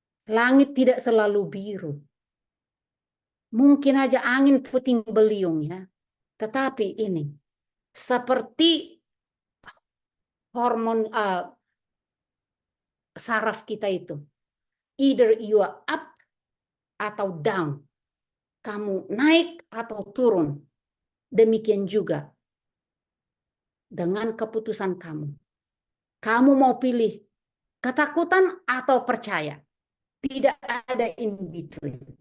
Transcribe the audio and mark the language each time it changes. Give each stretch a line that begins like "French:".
Indonesian: Langit tidak selalu biru. Mungkin aja angin puting beliung ya. Tetapi ini seperti hormon saraf kita itu.
English: Either you are up
Indonesian: atau
English: down.
Indonesian: Kamu naik atau turun. Demikian juga dengan keputusan kamu. Kamu mau pilih Ketakutan atau percaya. Tidak ada
English: in between.